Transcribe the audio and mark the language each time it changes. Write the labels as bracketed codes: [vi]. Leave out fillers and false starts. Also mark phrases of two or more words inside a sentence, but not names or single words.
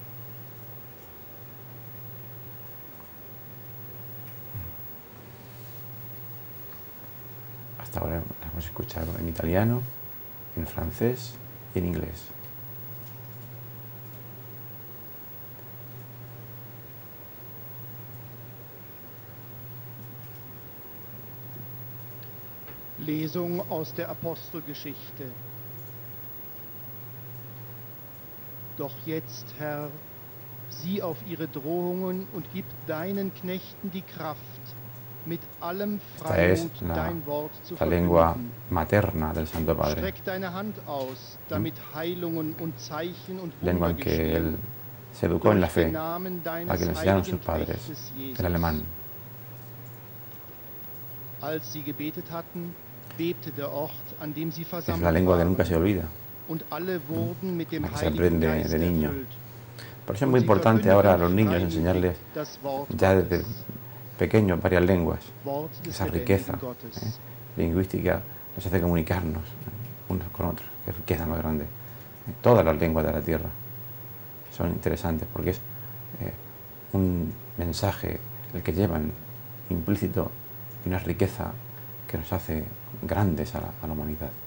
[es] Hasta ahora la hemos escuchado en italiano, en francés y en inglés. [de] Lesung aus der Apostelgeschichte. Doch jetzt, Herr, sieh auf ihre Drohungen und gib deinen Knechten die Kraft, mit allem [es] Esta es [de] Freimut dein Wort zu [es] la lengua [de] verkünden. [es] materna del Santo Padre, [de] Streck deine Hand aus, damit Heilungen und Zeichen und [es] lengua [de] Wunder [es] en que él [de] geschehen. [es] se educó en la [de] Durch den [es] fe, [de] Namen [es] a que [de] deines [es] le enseñaron [de] heiligen [es] sus padres, [de] Knechtes Jesus. [es] el alemán. [de] Als sie gebetet hatten, bebte der Ort, an dem sie [es] Es la [de] versammelt [es] lengua que [de] waren. [es] nunca se olvida, [de] Und alle wurden mit dem [es] la que se [de] Heiligen [es] aprende [de] Geist [es] de niño. [de] erfüllt. [es] Por eso es muy importante ahora a los niños enseñarles ya desde pequeños varias lenguas. Esa riqueza lingüística nos hace comunicarnos unos con otros. Qué riqueza más grande. Todas las lenguas de la tierra son interesantes porque es un mensaje el que llevan implícito y una riqueza que nos hace grandes a la humanidad.